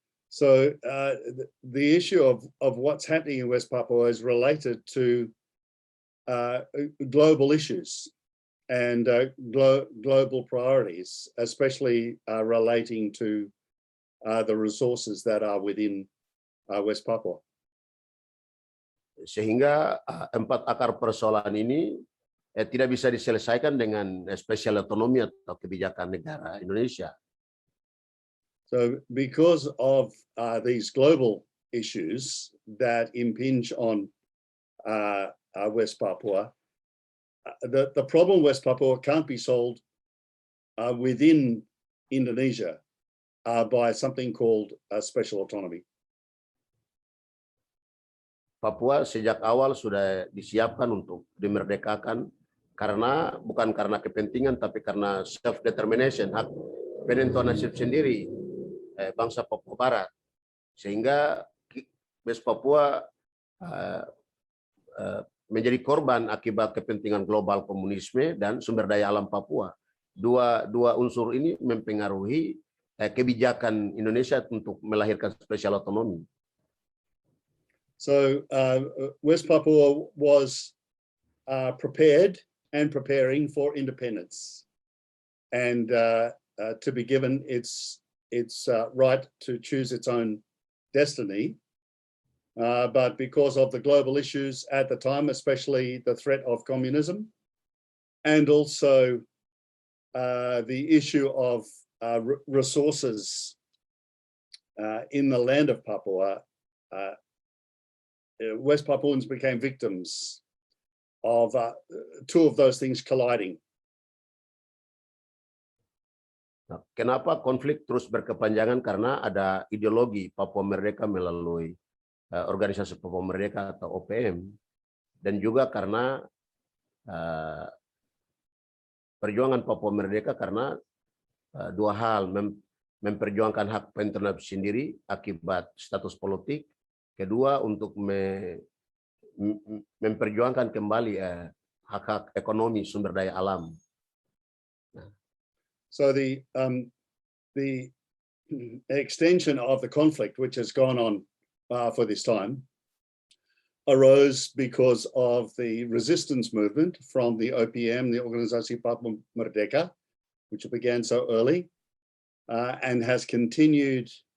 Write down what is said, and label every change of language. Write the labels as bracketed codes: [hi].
[en] So the issue of what's happening in West Papua is related to global issues and global priorities, especially relating to the resources that are within West Papua. [id] Sehingga 4 akar persoalan ini tidak bisa diselesaikan dengan special autonomy atau kebijakan negara Indonesia. [en] So because of these global issues that impinge on West Papua, the problem West Papua can't be solved within Indonesia by something called special autonomy. [id] Papua sejak awal sudah disiapkan untuk dimerdekakan bukan karena kepentingan, tapi karena self determination, hak penentuan nasib sendiri bangsa Papua Barat, sehingga West Papua menjadi korban akibat kepentingan global komunisme dan sumber daya alam Papua dua unsur ini mempengaruhi kebijakan Indonesia untuk melahirkan spesial otonomi. [en] So West Papua was prepared and preparing for independence, and to be given its right to choose its own destiny. But because of the global issues at the time, especially the threat of communism, and also the issue of resources in the land of Papua, West Papuans became victims of two of those things colliding. [id] Kenapa konflik terus berkepanjangan? Karena ada ideologi Papua Merdeka melalui organisasi Papua Merdeka atau OPM, dan juga karena perjuangan Papua Merdeka karena dua hal, memperjuangkan hak pemerintah sendiri akibat status politik, kedua untuk memperjuangkan kembali hak-hak ekonomi sumber daya alam. [en] So the extension of the conflict, which has gone on for this time, arose because of the resistance movement from the OPM, the Organisasi Papua Merdeka, which began so early and has continued